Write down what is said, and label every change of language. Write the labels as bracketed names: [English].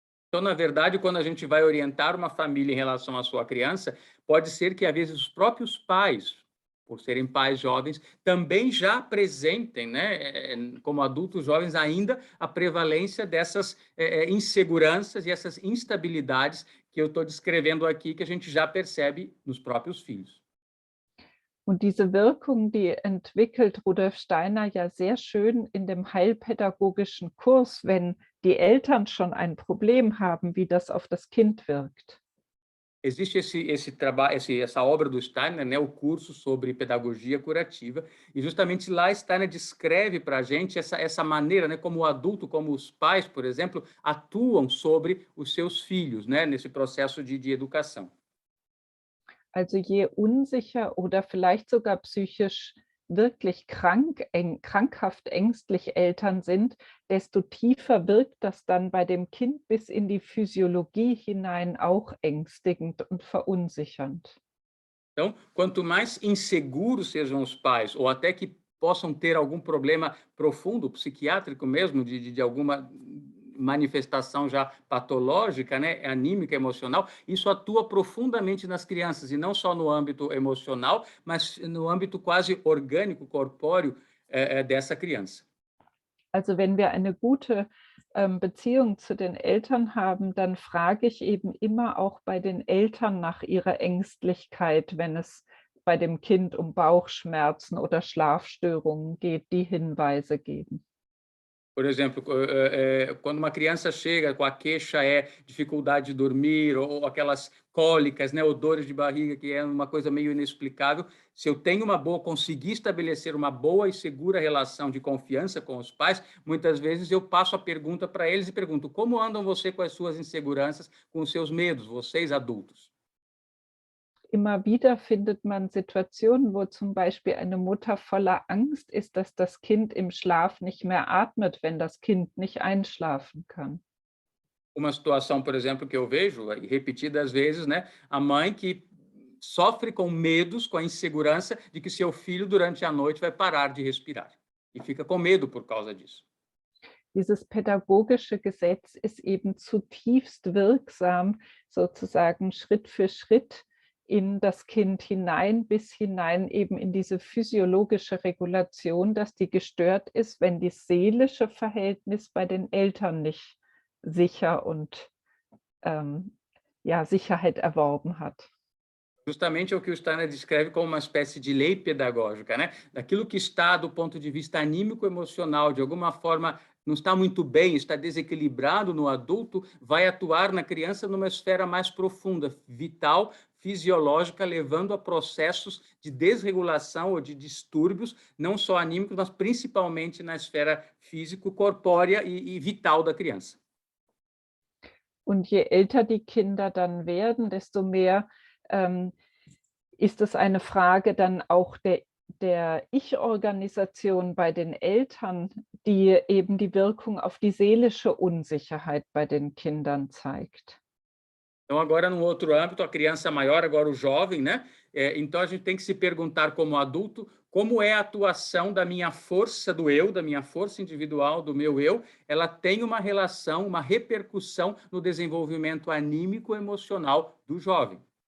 [Portuguese] Então, na verdade, quando a gente vai orientar uma família em relação à sua criança, pode ser que, às vezes, os próprios pais, por serem pais jovens, também já apresentem, né, como adultos jovens, ainda a prevalência dessas inseguranças e essas instabilidades que eu estou descrevendo aqui, que a gente já percebe nos próprios filhos. [German] Und diese Wirkung, die entwickelt Rudolf Steiner ja sehr schön in dem heilpädagogischen Kurs, wenn die Eltern schon ein Problem haben, wie das auf das Kind wirkt. [Portuguese] Existe esse trabalho, essa obra do Steiner, né, o curso sobre pedagogia curativa, e justamente lá Steiner descreve para a gente essa maneira, né, como o adulto, como os pais, por exemplo, atuam sobre os seus filhos, né, nesse processo de educação. [German] Also je unsicher oder vielleicht sogar psychisch wirklich krankhaft ängstlich Eltern sind, desto tiefer wirkt das dann bei dem Kind bis in die Physiologie hinein auch ängstigend und verunsichernd. [Portuguese] Então, quanto mais inseguros sejam os pais, ou até que possam ter algum problema profundo, psiquiátrico mesmo, de alguma manifestação já patológica, né, anímica, emocional, isso atua profundamente nas crianças, e não só no âmbito emocional, mas no âmbito quase orgânico, corpóreo, dessa criança. [German] Also wenn wir eine gute Beziehung zu den Eltern haben, dann frage ich eben immer auch bei den Eltern nach ihrer Ängstlichkeit, wenn es bei dem Kind um Bauchschmerzen oder Schlafstörungen geht, die Hinweise geben. [Portuguese] Por exemplo, quando uma criança chega com a queixa dificuldade de dormir ou aquelas cólicas, né, ou dores de barriga, que é uma coisa meio inexplicável, se eu tenho consegui estabelecer uma boa e segura relação de confiança com os pais, muitas vezes eu passo a pergunta para eles e pergunto: como andam você com as suas inseguranças, com os seus medos, vocês adultos? [German] Immer wieder findet man Situationen, wo zum Beispiel eine Mutter voller Angst ist, dass das Kind im Schlaf nicht mehr atmet, wenn das Kind nicht einschlafen kann. [Portuguese] Uma situação, por exemplo, que eu vejo repetidas vezes, né, a mãe que sofre com medos, com a insegurança de que seu filho durante a noite vai parar de respirar e fica com medo por causa disso. [German] Dieses pädagogische Gesetz ist eben zutiefst wirksam, sozusagen Schritt für Schritt in das Kind hinein, bis hinein eben in diese physiologische Regulation, dass die gestört ist, wenn das seelische Verhältnis bei den Eltern nicht sicher und ja, Sicherheit erworben hat. [Portuguese] Justamente é o que o Steiner descreve como uma espécie de lei pedagógica, né? Daquilo que está do ponto de vista anímico emocional, de alguma forma não está muito bem, está desequilibrado no adulto, vai atuar na criança numa esfera mais profunda, vital, fisiológica, levando a processos de desregulação ou de distúrbios, não só anímicos, mas principalmente na esfera físico-corpórea e vital da criança. [German] Und je älter die Kinder dann werden, desto mehr ist es eine Frage dann auch der Ich-Organisation bei den Eltern, die eben die Wirkung auf die seelische Unsicherheit bei den Kindern zeigt. [Portuguese] Então, agora, num outro âmbito, a criança maior, agora o jovem, né? Então, a gente tem que se perguntar como adulto, como é a atuação da minha força do eu, da minha força individual, do meu eu, ela tem uma relação, uma repercussão no desenvolvimento anímico emocional do jovem.